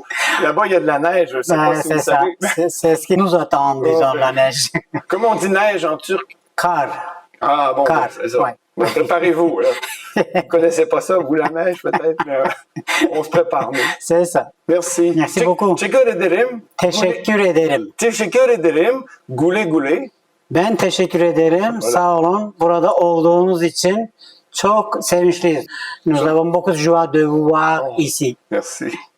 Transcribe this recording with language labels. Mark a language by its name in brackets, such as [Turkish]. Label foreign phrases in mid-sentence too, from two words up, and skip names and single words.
[French] Là-bas, il y a de la neige. Je sais pas si C'est vous ça, savez. c'est ce qui nous attend, disons, ben. la neige. Comment on dit neige en turc? Car, Ah bon, Car, c'est ça. ouais. Ben, préparez-vous. Là. Vous connaissez pas ça, vous, la neige, peut-être, mais on se prépare. Nous. c'est ça. Merci. Merci beaucoup. [Turkish] Teşekkür ederim. Teşekkür ederim. Teşekkür ederim. Güle güle. Ben teşekkür ederim. Sağ olun. Burada olduğunuz için çok sevinçliyiz. [French] Nous avons beaucoup de joie de vous voir ici. Merci.